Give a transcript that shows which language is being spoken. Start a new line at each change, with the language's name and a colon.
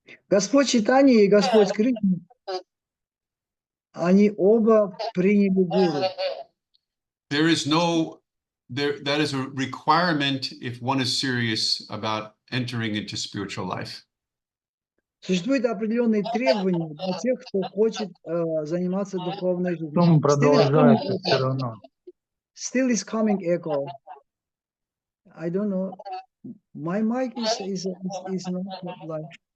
Russian: Господь Чайтанья и Господь Кришна, они оба приняли гуру.
English: There is no, that is a requirement if one is serious about entering into spiritual life.
Russian: Существуют определенные требования для тех, кто хочет заниматься духовной жизнью. Потом продолжается все равно.
English: Still is coming echo. I don't know. My mic is not like.